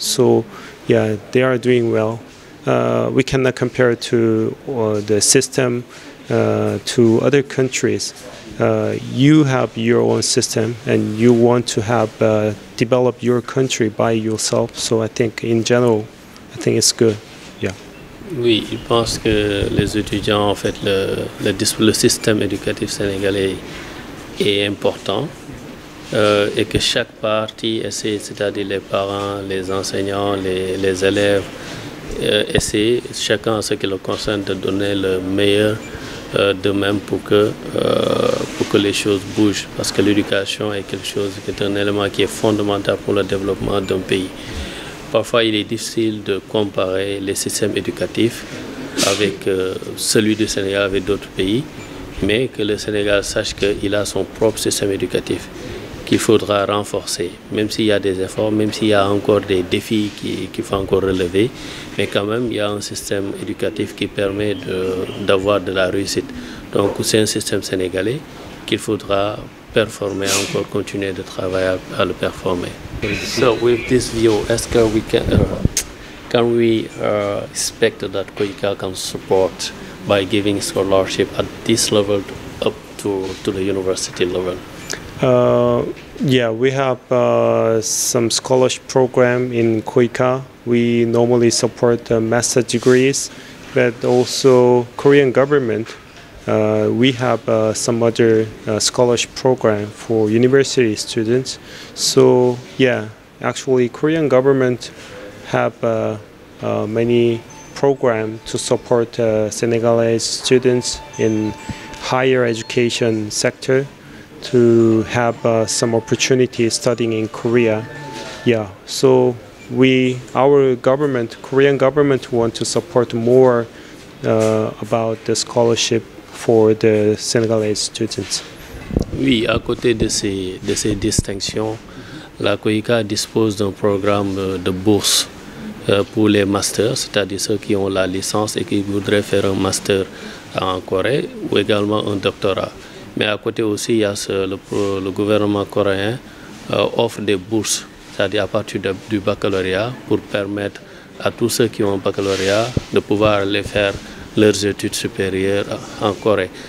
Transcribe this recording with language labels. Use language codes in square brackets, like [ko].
[en] So yeah, they are doing well. We cannot compare to the system to other countries. You have your own system and you want to have develop your country by yourself. So I think in general, I think it's good. Yeah. [fr] Oui, je pense que les étudiants, en fait, le système éducatif sénégalais est important et que chaque partie essaie, c'est-à-dire les parents, les enseignants, les élèves, essaient, chacun en ce qui le concerne, de donner le meilleur d'eux-mêmes pour que que les choses bougent, parce que l'éducation est quelque chose qui est un élément qui est fondamental pour le développement d'un pays. Parfois, il est difficile de comparer les systèmes éducatifs avec celui du Sénégal, avec d'autres pays, mais que le Sénégal sache qu'il a son propre système éducatif qu'il faudra renforcer, même s'il y a des efforts, même s'il y a encore des défis qu'il faut encore relever, mais quand même, il y a un système éducatif qui permet d'avoir de la réussite. Donc, c'est un système sénégalais qu'il faudra performer, encore continuer de travailler à le performer. [en] So, with this view, [fr] est-ce que [en] can we expect that COICA can support by giving scholarship at this level up to the university level? Yeah, we have some scholarship program in COICA. We normally support master degrees, but also Korean government. We have some other scholarship program for university students. So yeah, actually Korean government have many programs to support Senegalese students in higher education sector to have some opportunity studying in Korea. Yeah, so our government, Korean government, want to support more about the scholarship for the Senegalese students. [fr] Oui, à côté de ces distinctions, la COICA dispose d'un programme de bourse pour les masters, c'est-à-dire ceux qui ont la licence et qui voudraient faire un master en Corée ou également un doctorat. Mais à côté aussi, il y a le gouvernement coréen offre des bourses, c'est-à-dire à partir du baccalauréat, pour permettre à tous ceux qui ont un baccalauréat de pouvoir aller faire leurs études supérieures en Corée.